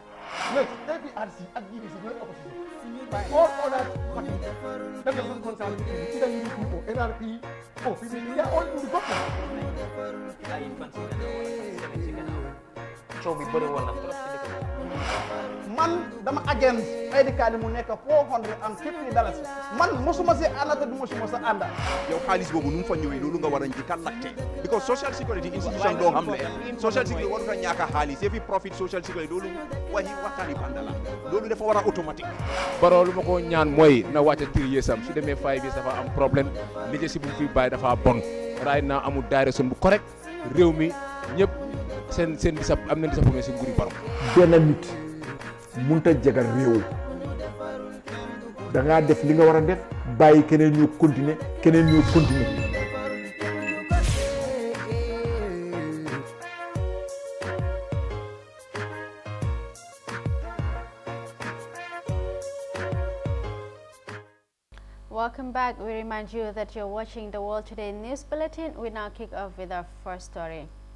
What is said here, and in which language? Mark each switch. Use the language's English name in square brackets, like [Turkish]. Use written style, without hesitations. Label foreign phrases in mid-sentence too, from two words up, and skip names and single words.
[English] Look, APRC and GDC are not opposition. All other parties, that are not concerned, either UDP or NRP or PDP, they are all in the government. So we better want to [Wolof] Man, dama against ID card mu nekk $450. Man mosuma si ànd te du mosuma sa ànd. yow xaalis boobu nu mu fa ñëwee loolu nga war a njëkk a laajte because [English] social security institution [Wolof] doo xam ne social security warut a ñàkk a xaalis yëfi [English] profit social security [Wolof] loolu waxtaani banda la loolu dafa war a automatique. Barrow lu ma ko ñaan mooy na wàcce 3 years am su demee 5 years dafa am problème leadership bu fi bàyyi dafa bon [English] right now [Wolof] amul direction bu correct réew mi ñëpp seen am nañ disappointment si nguuri Barrow. benn nit munta jagal réew da ngaa def li nga war a def bàyyi keneen ñu continuer [English] Welcome back. We remind you that you're watching the World Today News Bulletin. We now kick off with our first story.